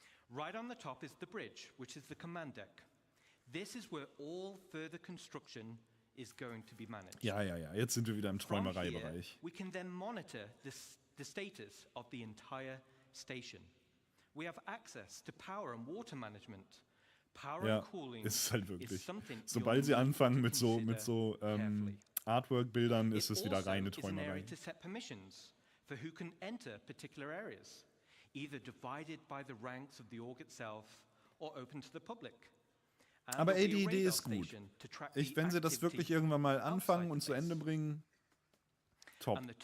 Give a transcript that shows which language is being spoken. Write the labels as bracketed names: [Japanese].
[English] Right on the top is the bridge, which is the command deck. This is where all further construction is going to be managed. [German] Ja, jetzt sind wir wieder im Träumereibereich. [English] We can then monitor the status of the entire station. We have access to power and water management. Power and cooling [German] ist halt wirklich. Sobald sie anfangen mit so Artwork-Bildern, ist es wieder reine Träumerei. [English] For who can enter particular areas, either divided by the ranks of the org itself or open to the public. [German] Aber ey, die Idee ist gut. Wenn sie das wirklich irgendwann mal anfangen und zu Ende bringen, top.